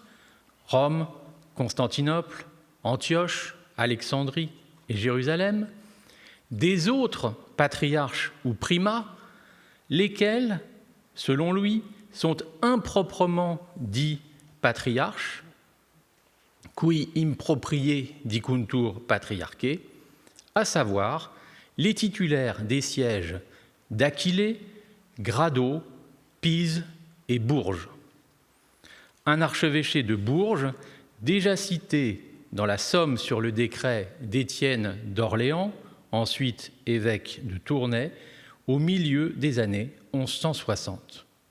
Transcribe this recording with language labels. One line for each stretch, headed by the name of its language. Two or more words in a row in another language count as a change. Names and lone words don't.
French: Rome, Constantinople, Antioche, Alexandrie et Jérusalem, des autres patriarches ou primats, lesquels, selon lui, sont improprement dits patriarches,
Latin: qui improprie dicuntur patriarchae,
French: à savoir les titulaires des sièges d'Aquilée, Grado, Pise et Bourges. Un archevêché de Bourges, déjà cité dans la somme sur le décret d'Étienne d'Orléans, ensuite évêque de Tournai, au milieu des années 1160.